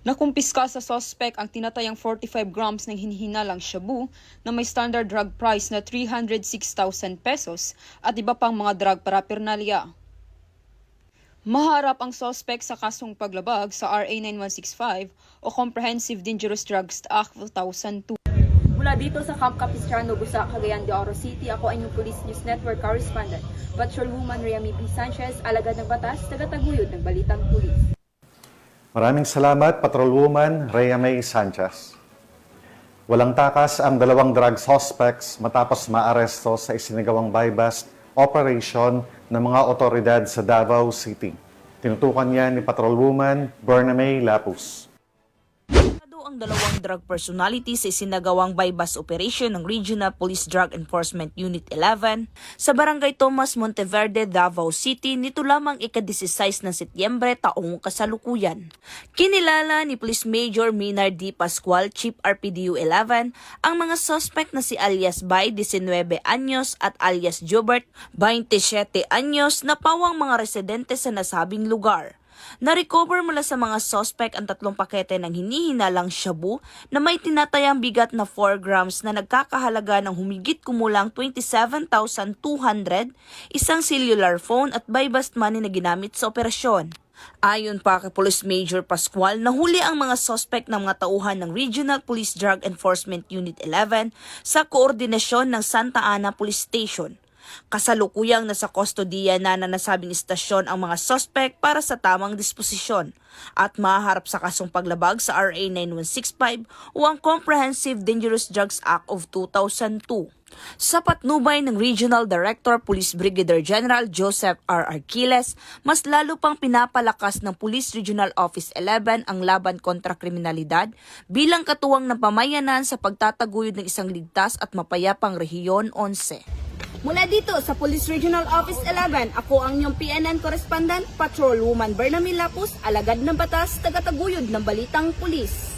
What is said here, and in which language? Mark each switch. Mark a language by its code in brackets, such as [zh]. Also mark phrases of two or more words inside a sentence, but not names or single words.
[tl] Nakumpiska sa suspect ang tinatayang 45 grams ng hinihinalang shabu na may [en] standard drug price [tl] na 306,000 pesos at iba pang mga [en] drug paraphernalia. [tl] Maharap ang suspect sa kasong paglabag sa RA 9165 o Comprehensive Dangerous Drugs Act of 2002. Mula dito sa Camp Capistrano, Busa, Cagayan de Oro City, ako ang inyong Police News Network correspondent, Patrolwoman Rhea P. Sanchez, alagad ng batas, tagataguyod ng Balitang Pulis. Maraming salamat, Patrolwoman Rhea May Sanchez. Walang takas ang dalawang [en] drug suspects [tl] matapos maaresto sa isinagawang [en] buy-bust operation [tl] ng mga otoridad sa Davao City. Tinutukan niya ni Patrolwoman Berna May Lapus. Ang dalawang [en] drug personalities [tl] sa isinagawang [en] buy-bust operation [tl] ng Regional Police Drug Enforcement Unit 11 sa Barangay Tomas Monteverde, Davao City nito lamang ika-16 ng Setyembre taong kasalukuyan. Kinilala ni Police Major Minard D. Pascual, Chief RPDU 11, ang mga suspect na si alias Bay, 19 anyos at alias Jobert, 27 anyos na pawang mga residente sa nasabing lugar. Na-recover mula sa mga suspect ang 3 pakete ng hinihinalang shabu na may tinatayang bigat na 4 grams na nagkakahalaga ng humigit kumulang 27,200, isang [en] cellular phone [tl] at [en] buy-bust money [tl] na ginamit sa operasyon. Ayon pa kay Police Major Pascual, nahuli ang mga suspect ng mga tauhan ng Regional Police Drug Enforcement Unit 11 sa koordinasyon ng Santa Ana Police Station. Kasalukuyang nasa kustodiya na nasabing istasyon ang mga suspect para sa tamang disposisyon at maharap sa kasong paglabag sa RA 9165 o ang Comprehensive Dangerous Drugs Act of 2002. Sa patnubay ng Regional Director Police Brigadier General Joseph R. Arquiles, mas lalo pang pinapalakas ng Police Regional Office 11 ang laban kontra kriminalidad bilang katuwang ng pamayanan sa pagtataguyod ng isang ligtas at mapayapang Rehiyon 11. Mula dito sa Police Regional Office 11, ako ang inyong PNN correspondent, Patrolwoman Berna Lapus, alagad ng batas, tagataguyod ng Balitang Pulis.